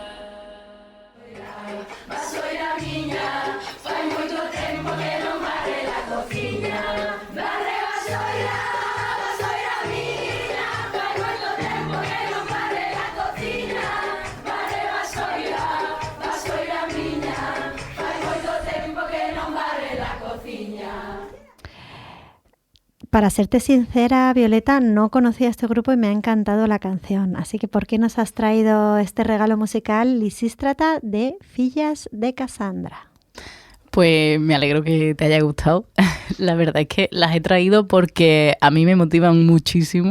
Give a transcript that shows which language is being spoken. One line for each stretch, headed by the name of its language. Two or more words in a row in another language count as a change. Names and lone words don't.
Galician: Vasoira miña, fai moito tempo que non barre la cociña. Barre vasoira miña, fai moito tempo que non barre la cociña. Barre vasoira miña, fai moito tempo que non barre la cociña.
Spanish: Para serte sincera, Violeta, no conocía este grupo y me ha encantado la canción. Así que, ¿por qué nos has traído este regalo musical, Lisístrata, de Fillas de Cassandra? Pues me alegro que te haya gustado. La verdad es que las he traído porque a mí me motivan muchísimo.